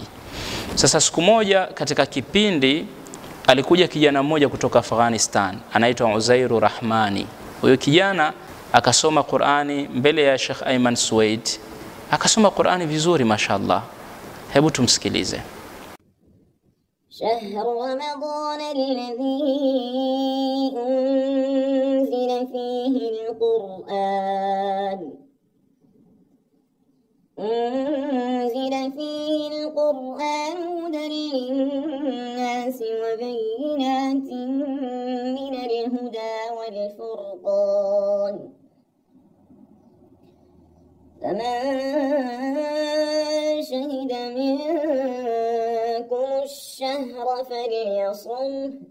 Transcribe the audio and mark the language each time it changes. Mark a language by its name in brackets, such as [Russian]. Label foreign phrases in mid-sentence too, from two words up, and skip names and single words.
[Swahili] Sasa siku moja katika kipindi alikuja kijana mmoja kutoka Afghanistan, anaitwa Uzairu Rahmani. Huyo kijana akasoma Qur'ani mbele ya Sheikh Ayman Suwaid. Akasoma Qur'ani vizuri mashallah. Hebu tumsikilize. [Arabic] شهر رمضان الذي أنزل فيه القرآن هدى للناس وبينات من الهدى والفرقان فمن شهد منكم الشهر فليصمه